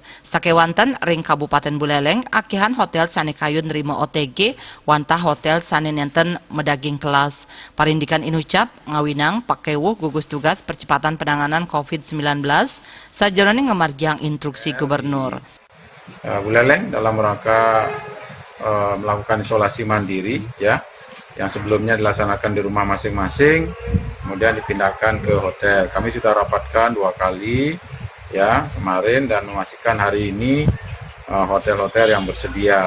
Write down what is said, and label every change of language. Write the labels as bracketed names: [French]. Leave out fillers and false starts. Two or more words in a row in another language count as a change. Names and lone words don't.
[Balinese] Sakewanten ring kabupaten Buleleng akihan hotel sane kayun nerima OTG wantah hotel sane nenten medaging kelas. Parindikan inucap ngawinang pakewuh gugus tugas percepatan penanganan COVID-19 sajroning ngemargiang instruksi gubernur. [Indonesian] Buleleng dalam rangka melakukan isolasi mandiri ya, yang sebelumnya dilaksanakan di rumah masing-masing, kemudian dipindahkan ke hotel. Kami sudah rapatkan 2 kali ya kemarin dan memastikan hari ini hotel-hotel yang bersedia.